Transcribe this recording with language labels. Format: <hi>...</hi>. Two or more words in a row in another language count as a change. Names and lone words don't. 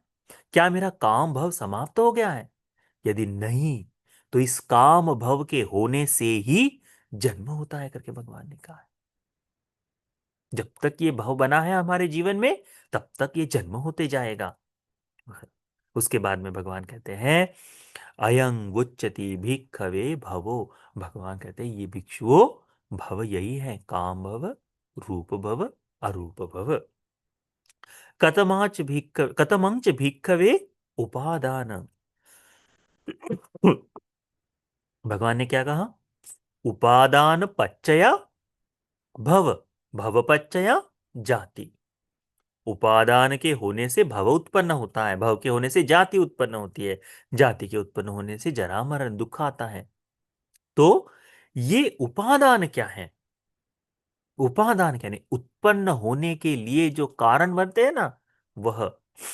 <hi>क्या मेरा काम भव समाप्त हो गया है? यदि नहीं, तो इस काम भव के होने से ही जन्म होता है करके भगवान ने कहा है। जब तक ये भव बना है हमारे जीवन में, तब तक ये जन्म होते जाएगा। उसके बाद में भगवान कहते हैं</hi> <pi>अयं उच्चति भिक्खवे भवो,</pi> <hi>भगवान कहते हैं ये भिक्षुओं भव यही है, काम भव, रूप भव, अरूप भव।</hi> <pi>कतमंच भिक्खवे उपादान,</pi> <hi>भगवान ने क्या कहा?</hi> <pi>उपादान पच्चया भव, भव पच्चया जाति।</pi> <hi>उपादान के होने से भव उत्पन्न होता है, भव के होने से जाति उत्पन्न होती है, जाति के उत्पन्न होने से जरा मरण दुख आता है। तो ये उपादान क्या है? उपादान क्या नहीं, उत्पन्न होने के लिए जो कारण बनते हैं ना, वह।</hi>